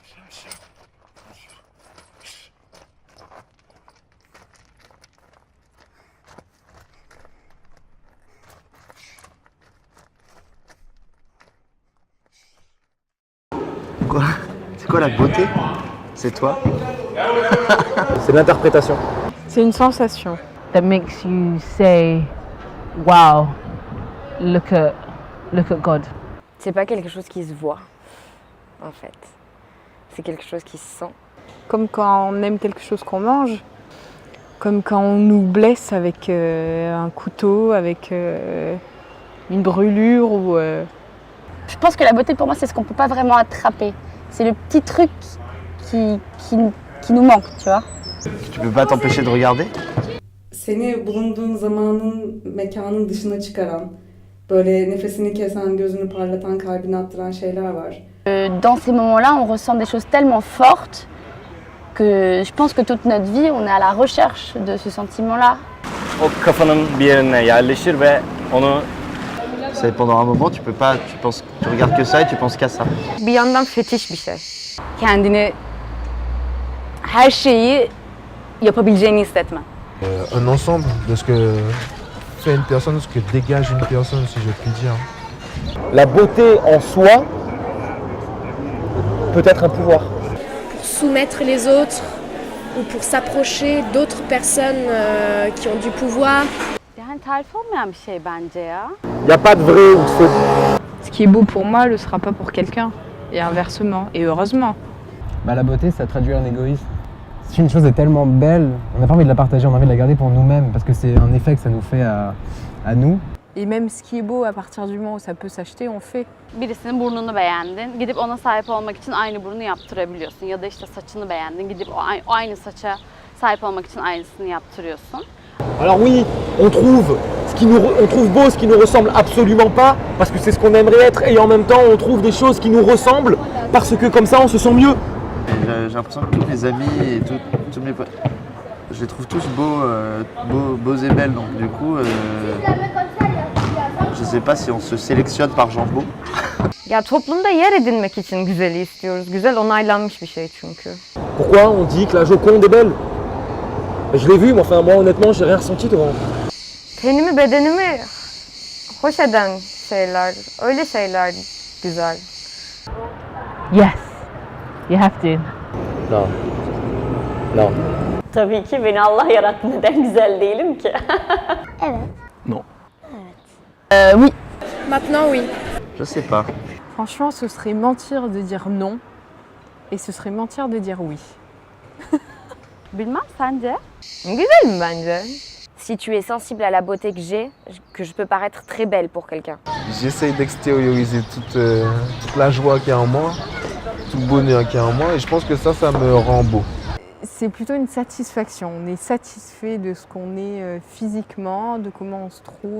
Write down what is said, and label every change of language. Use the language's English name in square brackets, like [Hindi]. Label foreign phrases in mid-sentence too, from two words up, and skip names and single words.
[French] Quoi? C'est quoi la beauté? C'est toi? C'est l'interprétation. C'est une sensation. [English] That makes you say, wow, look at God. [French] C'est pas quelque chose qui se voit, en fait. C'est quelque chose qui se sent. Comme quand on aime quelque chose qu'on mange. Comme quand on nous blesse avec un couteau, avec une brûlure ou... Je pense que la beauté pour moi c'est ce qu'on peut pas vraiment attraper. C'est le petit truc qui nous manque, tu vois. Tu peux pas t'empêcher de regarder? [Turkish] Seni bulunduğun zamanın, mekanın dışına çıkaran, böyle nefesini kesen, gözünü parlatan, kalbini attıran şeyler var. [French] Dans ces moments-là, on ressent des choses tellement fortes que je pense que toute notre vie, on est à la recherche de ce sentiment-là. [Turkish] O kafanın bir yerine yerleşir ve onu [French] C'est pendant un moment, tu peux pas, tu regardes que ça et tu penses qu'à ça. [Turkish] Bir yandan fetiş bir şey. Kendini her şeyi yapabileceğini hissetme. [French] Un ensemble de ce que fait une personne, ce que dégage une personne, si je puis dire. la beauté en soi peut être un pouvoir. Pour soumettre les autres ou pour s'approcher d'autres personnes qui ont du pouvoir. [Turkish] Yani tarif olmayan bir şey bence ya. [French] Il n'y a pas de vrai ou de faux. Ce qui est beau pour moi ne le sera pas pour quelqu'un. Et inversement. Et heureusement. La beauté, ça traduit un égoïsme. Si une chose est tellement belle, on n'a pas envie de la partager, on a envie de la garder pour nous-mêmes parce que c'est un effet que ça nous fait à nous. Et même ce qui est beau, à partir du moment où ça peut s'acheter, on fait. [Turkish] Birisinin burnunu beğendin, gidip ona sahip olmak için aynı burnu yaptırabiliyorsun. Ya da işte saçını beğendin, gidip o aynı saça sahip olmak için aynısını yaptırıyorsun. [French] Alors oui, on trouve beau ce qui nous ressemble absolument pas parce que c'est ce qu'on aimerait être et en même temps on trouve des choses qui nous ressemblent parce que comme ça on se sent mieux. J'ai l'impression que tous mes amis et tous mes potes, je les trouve tous beaux et belles. Donc du coup, je sais pas si on se sélectionne par genre beau. [Turkish] Ya toplumda yer edinmek için güzeli istiyoruz. Güzel onaylanmış bir şey çünkü. [French] Pourquoi on dit que la Joconde est belle? Je l'ai vue, mais enfin moi honnêtement j'ai rien ressenti devant. [Turkish] Tenimi, bedenimi hoş eden şeyler, öyle şeyler güzel. [English] Yes, you have to. [French] Non. Non. [Turkish] Tabii ki beni Allah yarattı. Neden güzel değilim ki? [French] Non. Oui. Maintenant, oui. Je sais pas. Franchement, ce serait mentir de dire non. Et ce serait mentir de dire oui. [Turkish] Bilmem sence? Güzel mi bence? [French] Si tu es sensible à la beauté que je peux paraître très belle pour quelqu'un. J'essaye d'extérioriser toute la joie qu'il y a en moi, tout le bonheur qu'il y a en moi, et je pense que ça me rend beau. C'est plutôt une satisfaction. On est satisfait de ce qu'on est physiquement, de comment on se trouve.